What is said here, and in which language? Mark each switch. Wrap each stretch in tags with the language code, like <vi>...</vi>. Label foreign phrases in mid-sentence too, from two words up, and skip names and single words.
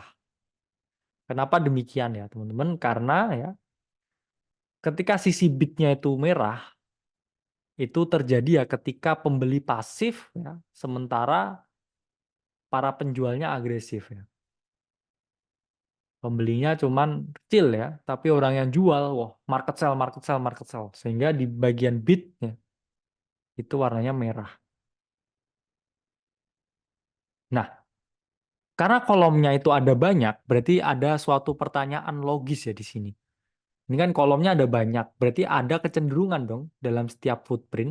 <id>Kenapa demikian ya, teman-teman? Karena ya, ketika sisi bidnya itu merah, itu terjadi ya ketika pembeli pasif ya, sementara para penjualnya agresif ya. Pembelinya cuman kecil ya, tapi orang yang jual, wah,</id> <en>market sell, market sell, market sell.</en> <id>Sehingga di bagian bidnya itu warnanya merah. Nah, karena kolomnya itu ada banyak, berarti ada suatu pertanyaan logis ya di sini. Ini kan kolomnya ada banyak, berarti ada kecenderungan dong dalam setiap footprint.</id>